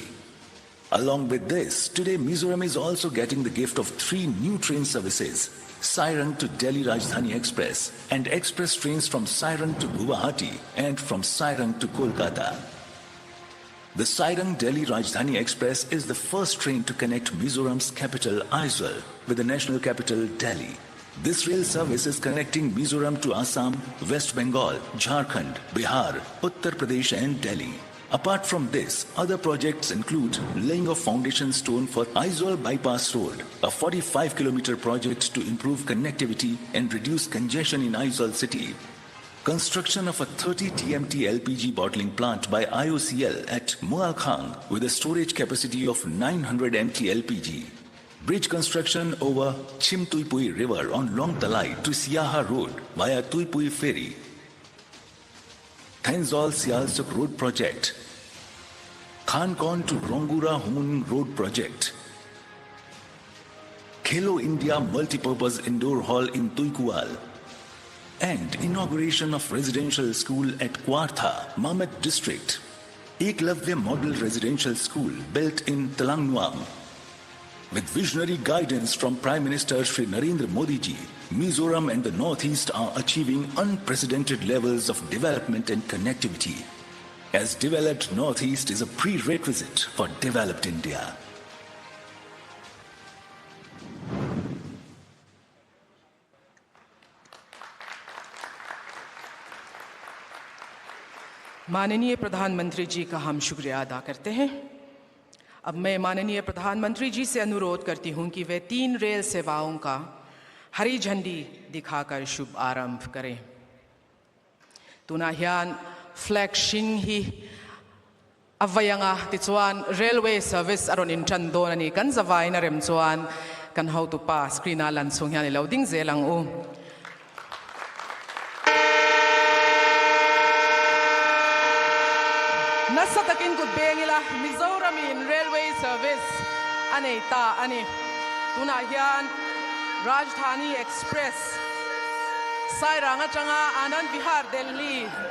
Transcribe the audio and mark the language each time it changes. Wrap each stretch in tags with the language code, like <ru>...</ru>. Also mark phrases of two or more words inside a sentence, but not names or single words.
<en>Along with this, today Mizoram is also getting the gift of 3 new train services: Sairang to Delhi Rajdhani Express and express trains from Sairang to Guwahati and from Sairang to Kolkata. The Sairang Delhi Rajdhani Express is the first train to connect Mizoram's capital Aizawl with the national capital Delhi. This rail service is connecting Mizoram to Assam, West Bengal, Jharkhand, Bihar, Uttar Pradesh and Delhi. Apart from this, other projects include laying of foundation stone for Aizawl Bypass Road, a 45-kilometer project to improve connectivity and reduce congestion in Aizawl city. Construction of a 30 TMT LPG bottling plant by IOCL at Mualkhang with a storage capacity of 900 MT LPG. Bridge construction over Chimtuipui River on Long Talai to Siaha Road via Tuipui Ferry. Thanzol Sialsuk Road Project, Khankon to Rongura Humun Road Project, Khelo India Multipurpose Indoor Hall in Tuikual, and inauguration of residential school at Kwartha, Mamet District, Eklavya Model Residential School built in Talangnuang. With visionary guidance from Prime Minister Shri Narendra Modi ji, Mizoram and the Northeast are achieving unprecedented levels of development and connectivity, as developed Northeast is a prerequisite for developed India.</en> <hi>माननीय प्रधानमंत्री जी का हम शुक्रिया अदा करते हैं। अब मैं माननीय प्रधानमंत्री जी से अनुरोध करती हूं कि वे 3 रेल सेवाओं का हरी झंडी दिखाकर शुभ आरंभ करें।</hi> <lus>tuna hian flag shin hi avayanga tichuan</lus> <en>railway service</en> <lus>aron in chandon ani kan zawai na rem chuan kan how to pa screen a lan chung hian i loading zelang u nasa takin kut bengila Mizoram in</lus> <en>railway service</en> <lus>ani ta ani tuna hian Rajdhani Express Sairanga changa Anand Vihar Delhi</lus>